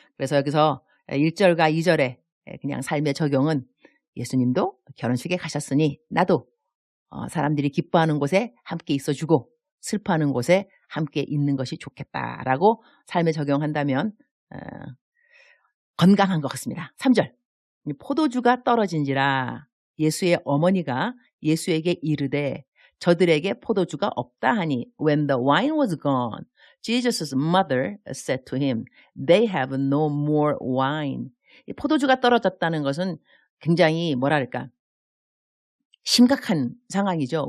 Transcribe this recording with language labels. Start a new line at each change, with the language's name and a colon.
Korean: 그래서 여기서 1절과 2절에 그냥 삶의 적용은 예수님도 결혼식에 가셨으니 나도 사람들이 기뻐하는 곳에 함께 있어주고 슬퍼하는 곳에 함께 있는 것이 좋겠다라고 삶에 적용한다면 건강한 것 같습니다. 3절 포도주가 떨어진지라 예수의 어머니가 예수에게 이르되 저들에게 포도주가 없다 하니
English: When the wine was gone, Jesus' mother said to him, They have no more wine.
Korean: 포도주가 떨어졌다는 것은 굉장히 뭐랄까 심각한 상황이죠.